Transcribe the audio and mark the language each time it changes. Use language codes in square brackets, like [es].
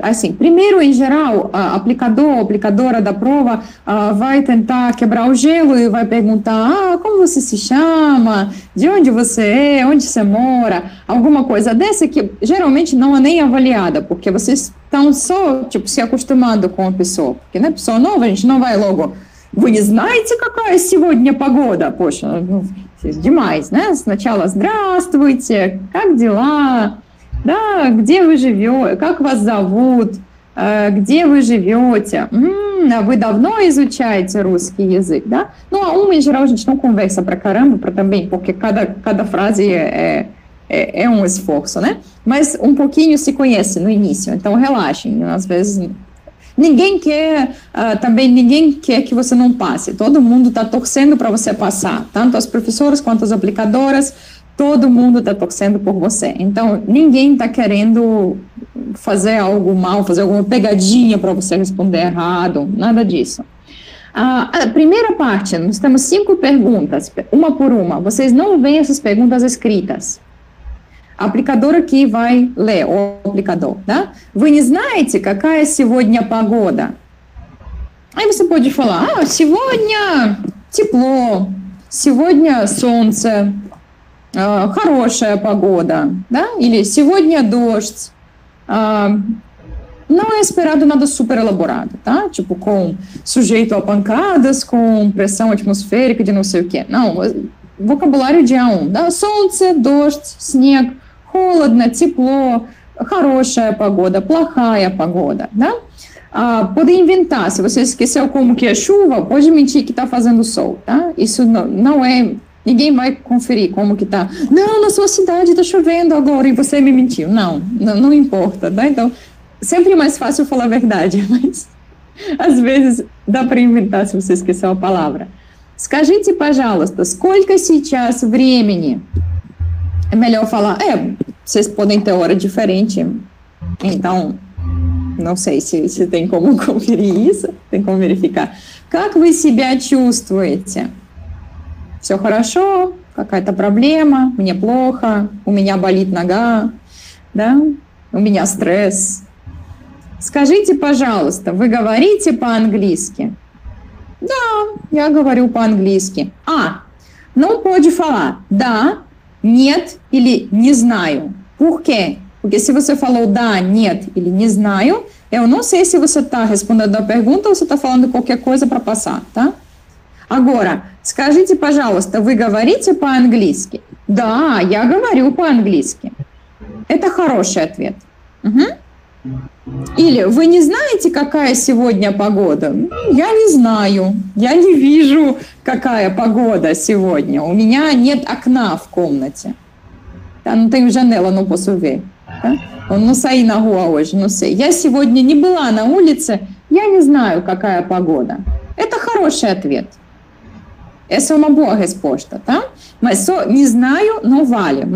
[pt] Assim, primeiro, em geral, aplicadora da prova vai tentar quebrar o gelo e vai perguntar, como você se chama, de onde você é, onde você mora, alguma coisa dessa que geralmente não é nem avaliada, porque vocês estão só, tipo, se acostumando com a pessoa. Porque, né, pessoa nova, a gente não vai logo, [ru] вы не знаете, какая сегодня погода? [pt] Poxa, demais, né? [ru] Сначала, здравствуйте, как дела? Да, где вы живете, как вас зовут, где вы живете, вы давно изучаете русский язык, да? [pt] No A1, em geral, a gente não conversa pra caramba, também, porque cada frase é um esforço, né? Mas um pouquinho se conhece no início, então relaxem, às vezes... Ninguém quer que você não passe, todo mundo está torcendo para você passar, tanto as professoras quanto as aplicadoras, todo mundo está torcendo por você. Então, ninguém está querendo fazer algo mal, fazer alguma pegadinha para você responder errado, nada disso. A primeira parte, nós temos 5 perguntas, uma por uma. Vocês não veem essas perguntas escritas. A aplicadora aqui vai ler, o aplicador, tá? [ru] Вы не знаете, какая сегодня погода? [pt] Aí você pode falar, [ru] сегодня тепло, сегодня солнце, хорошая погода, да? Или сегодня дождь. [pt] Não é esperado nada super elaborado, tá? Tipo, com sujeito a pancadas, com pressão atmosférica de não sei o quê. Não, vocabulário de A1, да? [ru] Солнце, дождь, снег, холодно, тепло, хорошая погода, плохая погода, да? [pt] Pode inventar, se você esqueceu como que é chuva, pode mentir que está fazendo sol, tá? Isso não é... Ninguém vai conferir como que tá. Não, na sua cidade está chovendo agora e você me mentiu. Não importa, tá? Então, sempre é mais fácil falar a verdade, mas às vezes dá para inventar se você esqueceu a palavra. [ru] Скажите, пожалуйста, сколько сейчас времени? [pt] É melhor falar, vocês podem ter hora diferente, então, não sei se tem como conferir isso, tem como verificar. [ru] Как вы себя чувствуете? Все хорошо, какая-то проблема, мне плохо, у меня болит нога, да, у меня стресс. Скажите, пожалуйста, вы говорите по-английски? Да, я говорю по-английски. [pt] Não pode falar [ru] да, нет или не знаю. [pt] Por quê? Porque se você falou [ru] да, нет или не знаю, [pt] eu não sei se você está respondendo a pergunta ou você está falando qualquer coisa para passar, tá? Agora, [ru] скажите, пожалуйста, вы говорите по-английски? Да, я говорю по-английски. Это хороший ответ. Или вы не знаете, какая сегодня погода? Я не знаю, я не вижу, какая погода сегодня. У меня нет окна в комнате. [pt] Tá? Não tenho janela, não posso ver. Tá? Eu não saí na rua hoje, não sei. [ru] Я сегодня не была на улице, я не знаю, какая погода. Это хороший ответ. [pt] Essa é uma boa resposta, tá? Mas só [ru] не знаю, [pt] não vale.